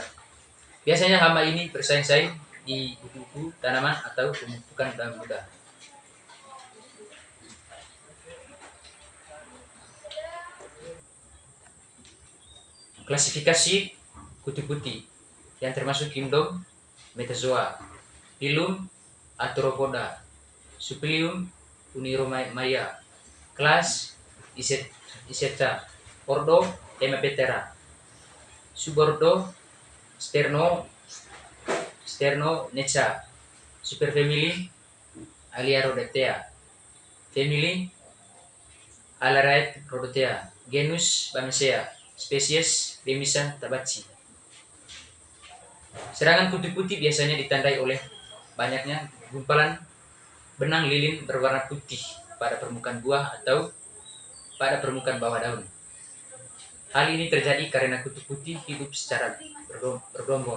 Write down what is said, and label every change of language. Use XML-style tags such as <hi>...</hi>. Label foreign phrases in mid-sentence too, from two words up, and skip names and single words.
<id>Biasanya hama ini bersaing-saing di buku-buku tanaman atau pemupukan daun muda. Klasifikasi kutu putih yang termasuk kingdom Metazoa, Phylum Arthropoda, Subphylum Uniromaia, kelas Iseta, ordo Hemiptera, subordo Sternonecha, superfamili Aliarodatea, famili Alaraerodatea, genus Bamacea, spesies Bemisia tabaci. Serangan kutu putih biasanya ditandai oleh banyaknya gumpalan benang lilin berwarna putih pada permukaan buah atau pada permukaan bawah daun. Hal ini terjadi karena kutu putih hidup secara bergelombol.</id>